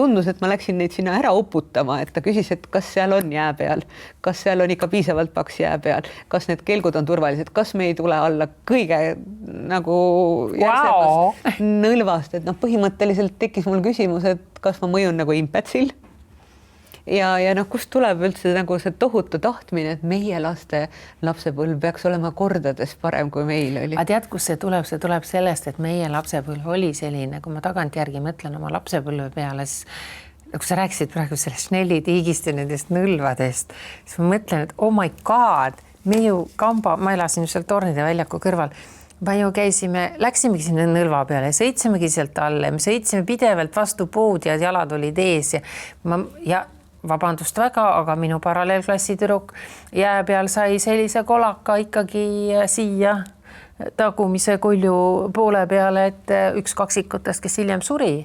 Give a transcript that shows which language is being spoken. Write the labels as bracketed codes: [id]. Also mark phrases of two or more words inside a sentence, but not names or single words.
[et] tundus, et ma läksin neid sinna ära uputama, et ta küsis, et kas seal on jää peal, kas seal on ikka piisavalt paks jää peal, kas need kelgud on turvalised, kas me ei tule alla kõige nagu järsemast nõlvast, et noh, põhimõtteliselt tekkis mul küsimus, et kas ma mõjun nagu impetsil ja noh, kust tuleb üldse nagu see tohutu tahtmine, et meie laste lapsepõlv peaks olema kordades parem, kui meil oli. Aga tead, kus see tuleb sellest, et meie lapsepõlv oli selline, kui ma tagantjärgi mõtlen oma lapsepõlve peale, siis kui sa rääkisid praegu sellest Schnelli-tiigist ja nendest nõlvadest, siis ma mõtlen, et [en] oh my god, [et] me ju ma elasin seal Tornide väljaku kõrval, ma ju läksimegi sinna nõlva peale, sõitsimegi sealt alla, me sõitsime pidevalt vastu puud ja jalad olid ees ja vabandust väga, aga minu paralleelklassi tüdruk jää peal sai sellise kolaka ikkagi siia tagumise kulju poole peale, et üks kaksikutest, kes hiljem suri.